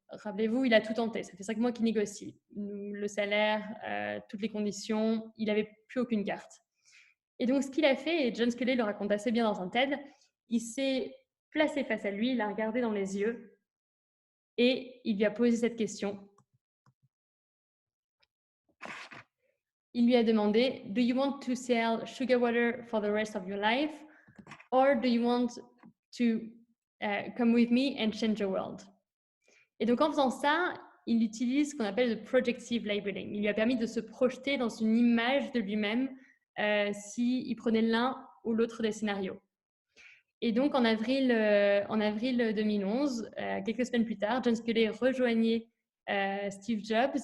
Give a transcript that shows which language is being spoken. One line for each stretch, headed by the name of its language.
French: Rappelez-vous, il a tout tenté, ça fait 5 mois qu'il négocie. Le salaire, toutes les conditions, il n'avait plus aucune carte. Et donc, ce qu'il a fait, et John Sculley le raconte assez bien dans un TED, il s'est placé face à lui, il l'a regardé dans les yeux et il lui a posé cette question. Il lui a demandé,
English: do you want to sell sugar water for the rest of your life or do you want to come with me and change the world?
French: Et donc, en faisant ça, il utilise ce qu'on appelle le projective labeling. Il lui a permis de se projeter dans une image de lui-même s'il prenait l'un ou l'autre des scénarios. Et donc, en avril 2011, quelques semaines plus tard, John Sculley rejoignait Steve Jobs.